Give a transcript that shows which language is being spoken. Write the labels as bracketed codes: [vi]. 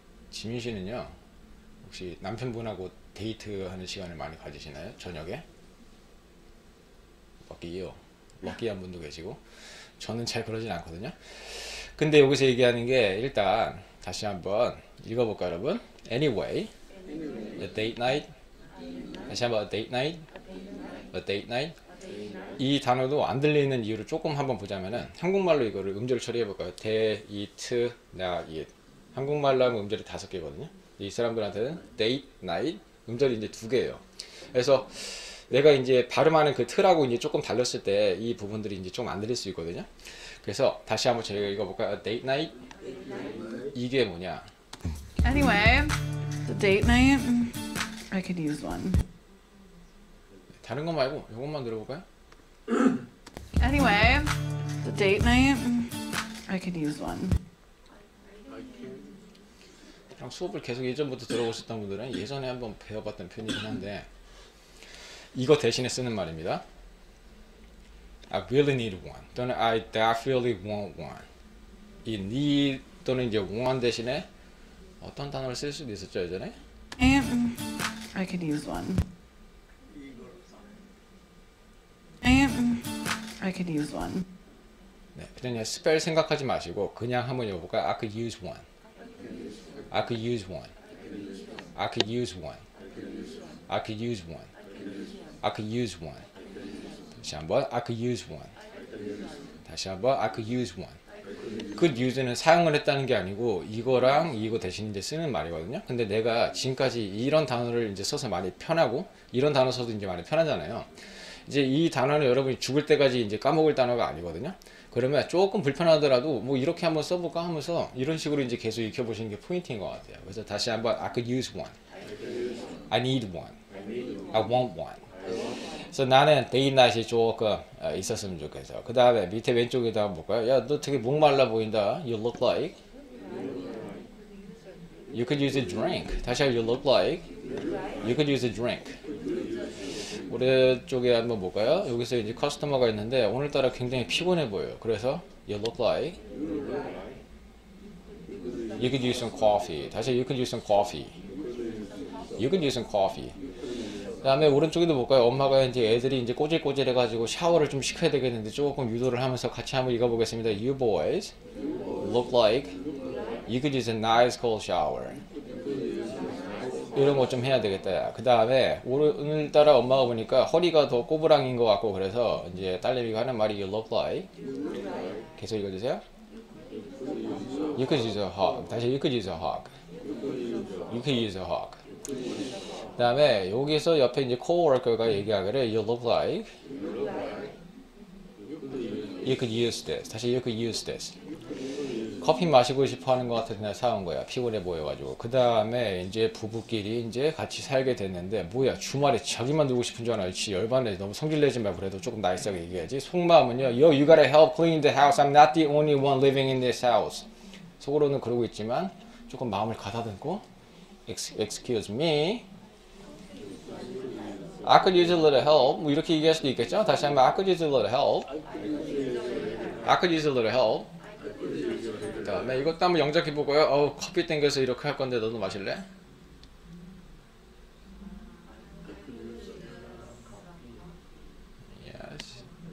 [ko] 지민 씨는요, 혹시 남편분하고 데이트하는 시간을 많이 가지시나요? 저녁에? 럭키요. 럭키한 분도 계시고, 저는 잘 그러진 않거든요. 근데 여기서 얘기하는 게 일단 다시 한번 읽어볼까요, 여러분? [en] Anyway, a date night. [ko] 다시 한번 [en] a date night, a date night. [ko] 이 단어도 안 들리는 이유를 조금 한번 보자면은 한국말로 이거를 음절 처리해볼까요? 데이트, 나잇. 한국말로 하면 음절이 5개거든요. 이 사람들한테는 [en] date, night, [ko] 음절이 이제 2개예요. 그래서 내가 이제 발음하는 그 틀하고 이제 조금 달렸을 때 이 부분들이 이제 좀 안 들릴 수 있거든요. 그래서 다시 한번 저희가 읽어볼까요? [en] date night. [ko] 이게 뭐냐? [en] Anyway, the date night. I could use one. [ko] 다른 거 말고 이것만 들어볼까요? [en] Anyway, the date night. I could use one. [ko] 그냥 수업을 계속 예전부터 들어보셨던 분들은 예전에 한번 배워봤던 표현이긴 한데 이거 대신에 쓰는 말입니다. [en] I really need one [ko] 또는 [en] I definitely want one. [ko] 이 need 또는 이제 want 대신에 어떤 단어를 쓸 수도 있었죠 예전에? [en] I could use one. I could use one. [ko] 네, 그냥 스펠 생각하지 마시고 그냥 한번 읽어볼까요? [en] I could use one. I could use one. I could use one. I could use one. I could use one. [ko] 다시 한번 [en] I could use one. 다시 한번 I could use one. [ko] could use는 사용을 했다는 게 아니고 이거랑 이거 대신 이제 쓰는 말이거든요. 근데 내가 지금까지 이런 단어를 이제 써서 많이 편하고 이런 단어 써도 이제 많이 편하잖아요. 이제 이 단어는 여러분이 죽을 때까지 이제 까먹을 단어가 아니거든요. 그러면 조금 불편하더라도 뭐 이렇게 한번 써볼까 하면서 이런 식으로 이제 계속 익혀보시는 게 포인트인 것 같아요. 그래서 다시 한번 [en] I could use one. I need one. I want one. [ko] 그래서 나는 데이트 나잇이 조금 있었으면 좋겠어. 그 다음에 밑에 왼쪽에다가 볼까요? 야, 너 되게 목말라 보인다. [en] You look like. You could use a drink. 다시 you look like. You could use a drink. [ko] 오른쪽에 한번 볼까요? 여기서 이제 커스터머가 있는데 오늘따라 굉장히 피곤해 보여요. 그래서 [en] you look like. You could use some coffee. [ko] 다시 [en] you could use some coffee. You could use some coffee. [ko] 그 다음에 오른쪽에도 볼까요? 엄마가 이제 애들이 이제 꼬질꼬질해가지고 샤워를 좀 시켜야 되겠는데 조금 유도를 하면서 같이 한번 읽어보겠습니다. [en] You boys look like you could use a nice cold shower. [ko] 이런 거 좀 해야 되겠다. 그 다음에 오늘따라 엄마가 보니까 허리가 더 꼬부랑인 것 같고 그래서 이제 딸내미가 하는 말이 [en] you look like. [ko] 계속 읽어주세요. [en] You could use a hug. [ko] 다시 [en] you could use a hug. You could use a hug. [ko] 그 다음에 여기서 옆에 이제 coworker가 얘기하기를 [en] you look like you could use this. [ko] 다시 [en] you could use this. [ko] 커피 마시고 싶어 하는 것 같아서 그냥 사온 거야. 피곤해 보여가지고. 그 다음에 이제 부부끼리 이제 같이 살게 됐는데 뭐야 주말에 자기만 놀고 싶은 줄 아나. 지 열받네. 너무 성질내지 말고 그래도 조금 나이스하게 얘기해야지. 속마음은요. [en] Yo, you gotta help clean the house. I'm not the only one living in this house. [ko] 속으로는 그러고 있지만 조금 마음을 가다듬고 [en] Excuse me. I could use a little help. [ko] 뭐 이렇게 얘기할 수도 있겠죠? 다시 한번 [en] I could use a little help. I could use a little help. [ko] 그 다음에 이것도 한번 영작해 보고요. 커피 땡겨서 이렇게 할 건데 너도 마실래? [en] Yes.